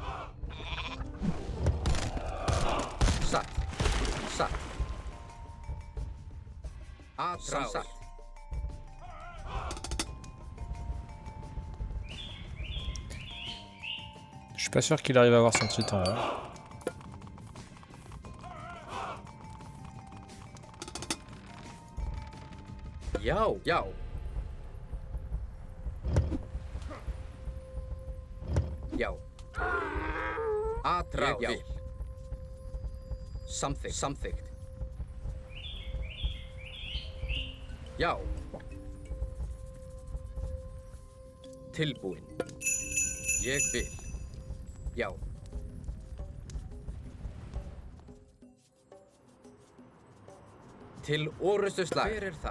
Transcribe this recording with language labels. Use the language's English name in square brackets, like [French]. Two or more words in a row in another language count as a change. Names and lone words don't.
[Icelandic] Satt. Satt. Atrás. Satt. [French] Je suis pas sûr qu'il arrive à avoir son titan. Hein. [Icelandic] Já. Já. Já. Atrás. Ég vil. Samþykkt. Samþykkt. Já. Tilbúin. Ég vil. Já. Til orustuslag. Hver þar?